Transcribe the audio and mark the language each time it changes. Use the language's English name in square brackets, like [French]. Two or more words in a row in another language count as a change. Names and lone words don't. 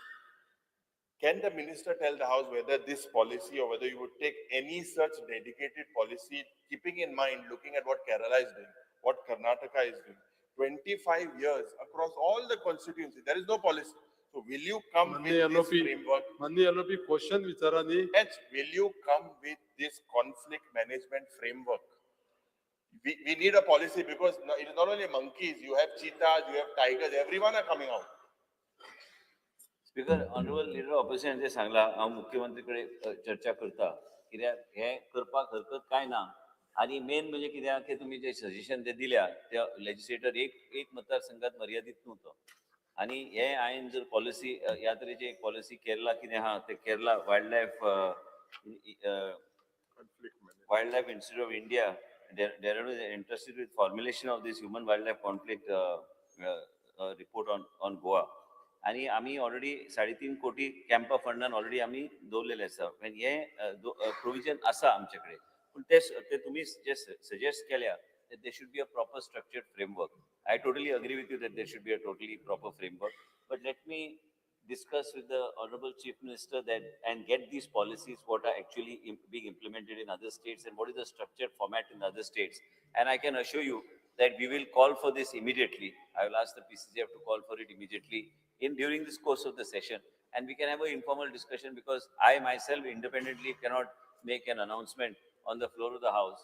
[English] Can the minister tell the House whether this policy or whether you would take any such dedicated policy, keeping in mind, looking at what Kerala is doing, what Karnataka is doing, 25 years across all the constituencies, there is no policy. So will you come with this framework? [Konkani] Mandi [English] LOP question [Konkani] विचारानी. [English] Yes, will you come with this conflict management framework? We need a policy because it is not only monkeys, you have cheetahs, you have tigers, everyone are coming out. Speaker Honourable Leader Opposition [Konkani] जे सांगला हांव मुख्यमंत्री कडेन चर्चा करता कित्याक हे करपाक हरकत काय ना आणि मेन म्हणजे कित्याक की तुम्ही जे सजेशन जे दिल्या त्या लेजिस्लेटर एक मतदारसंघात मर्यादित नव्हतो आणि हे हांवें जर पॉलिसी ह्या तरेची एक पॉलिसी केरला कितें आहा ते केरला [English] वायल्ड लायफ इन्स्टिट्यूट ऑफ इंडिया Dehradun is interested with formulation of this human wildlife conflict report on Goa. [Konkani] आणि आम्ही ऑलरेडी 3.5 कोटी कॅम्पा फंडान ऑलरेडी आम्ही दवरलेले आसा हे प्रोविजन आसा आमचे कडेन पूण ते तुम्ही जे सजेस्ट केल्या [English] they should be a proper structured framework. I totally agree with you that there should be a totally proper framework but let me discuss with the Honorable Chief Minister that and get these policies what are actually being implemented in other states and what is the structured format in other states. And I can assure you that we will call for this immediately. I will ask the PCCF to call for it immediately during this course of the session, and we can have an informal discussion because I myself independently cannot make an announcement on the floor of the House.